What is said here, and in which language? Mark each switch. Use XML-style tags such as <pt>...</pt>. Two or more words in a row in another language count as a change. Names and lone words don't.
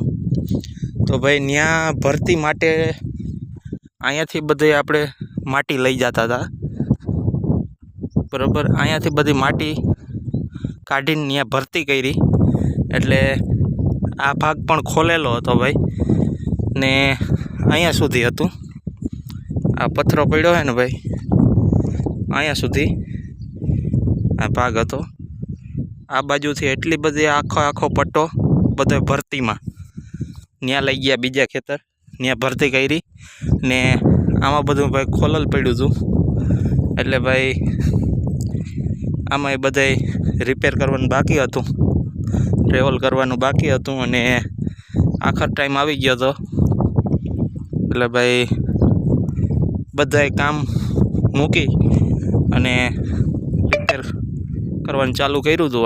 <gu>તો ભાઈ ન્યા ભરતી માટે અહીંયાથી બધી આપણે માટી લઈ જતા હતા બરાબર। અહીંયાથી બધી માટી કાઢીને ન્યા ભરતી કરી એટલે આ ભાગ પણ ખોલેલો હતો ભાઈ ને અહીંયા સુધી હતું। આ પથરો પડ્યો હૈ ને ભાઈ અહીંયા સુધી આ ભાગ હતો। આ બાજુથી એટલી બધી આખો પટ્ટો બધો ભરતી મેં ન્યા લઈ ગયા બીજા ખેતર ન્યા ભરતી કરી ને આમાં બધું ભાઈ ખોલલ પડ્યું હતું એટલે ભાઈ આમાં બધાય રિપેર કરવાનું બાકી હતું, ટ્રેવલ કરવાનું બાકી હતું અને આખર ટાઇમ આવી ગયો તો એટલે ભાઈ બધાય કામ મૂકી અને રિપેર કરવાનું ચાલુ કર્યું હતું।</gu>